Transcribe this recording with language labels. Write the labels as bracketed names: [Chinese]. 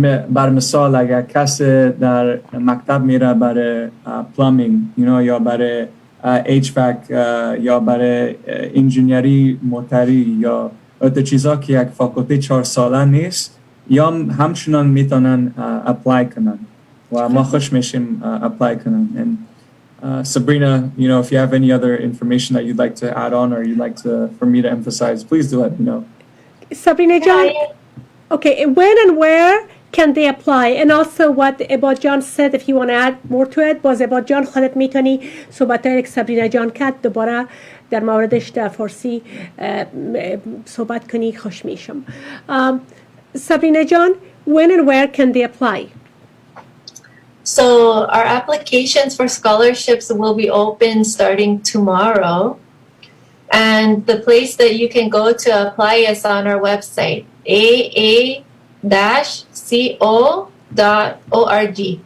[Persian] بر مثال اگر کس در مکتب میره برای پلامینگ یا برای HVAC یا برای انجینیری موتوری یا اوت چیزا که یک فاکولته 4 ساله نیست، یا همچنان میتونن اپلای کنن و ما خوش میشیم اپلای کنن. [English] And Sabrina, if you have any other information that you'd like to add on or you'd like for me to emphasize, please do let me know. Sabrina John, okay, when and where can they apply? And also what Abad John said, if you want to add more to it, [Persian] باز Abad John خودت میتونی صحبتایی که سابرینا جان کرد دوباره در موردش در فارسی صحبت کنی، خوش میشم. [English] Sabrina John, when and where can they apply? So our applications for scholarships will be open starting tomorrow. And the place that you can go to apply is on our website, aa-co.org.